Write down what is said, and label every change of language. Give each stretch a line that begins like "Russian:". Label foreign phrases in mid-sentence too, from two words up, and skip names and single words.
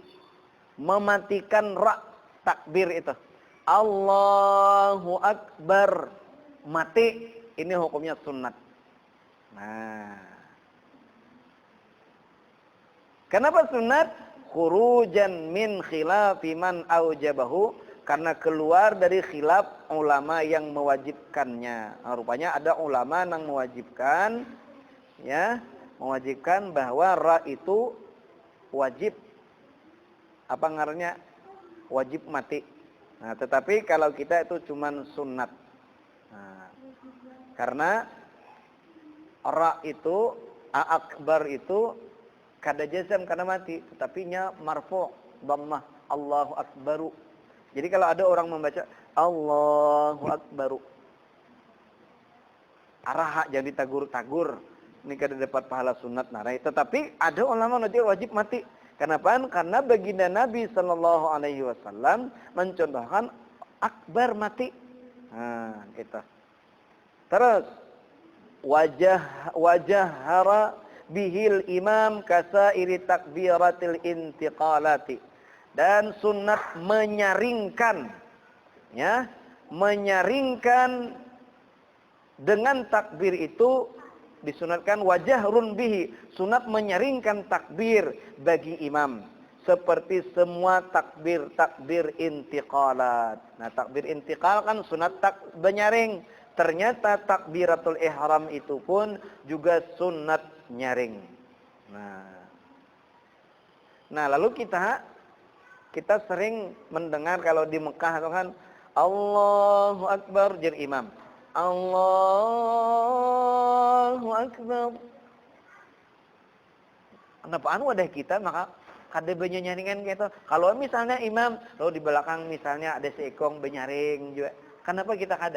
Indonesian: Mematikan ra' takbir itu.
Arabic: الله أكبر
Indonesian: mati, ini hukumnya sunat. Nah, kenapa sunat?
Arabic: Khurujan min khilafi man aujabahu,
Indonesian: karena keluar dari khilaf ulama yang mewajibkannya. Nah, rupanya ada ulama yang mewajibkan ya, mewajibkan bahwa ra itu wajib apa ngarannya? Wajib mati. Nah, tetapi kalau kita itu cuman sunat. Nah, karena ra itu akbar itu kada jazam karena mati, tetapi nya marfu' dhammah
Arabic: الله أكبرُ.
Banjar: Jadi kalau ada orang membaca
Arabic: الله أكبرُ,
Banjar: arah jadi tagur-tagur, ini kada dapat pahala sunat narai.
Indonesian: Tetapi ada ulama nanti wajib mati. Kenapa? Karena baginda Nabi
Arabic: صلى الله عليه وسلم
Indonesian: mencontohkan akbar mati. Nah, itu. Terus
Arabic: وجهر به الإمام كسائر تكبيرات الانتقالات,
Indonesian: dan sunat menyaringkan ya, menyaringkan dengan takbir itu disunatkan
Arabic: وجهر به,
Indonesian: sunat menyaringkan takbir bagi imam seperti semua takbir intiqalat. Nah, takbir intiqal kan sunat menyaring. Ternyata takbiratul ihram itu pun juga sunat nyaring. Nah, lalu kita sering mendengar kalau di Mekah itu kan
Arabic: الله أكبر
Indonesian: jadi imam.
Arabic: الله أكبر.
Banjar: Kenapaan wadah kita maka kada benyaringan gitu. Kalau misalnya imam, lalu di belakang misalnya ada seekong benyaring juga. Kenapa kita kada?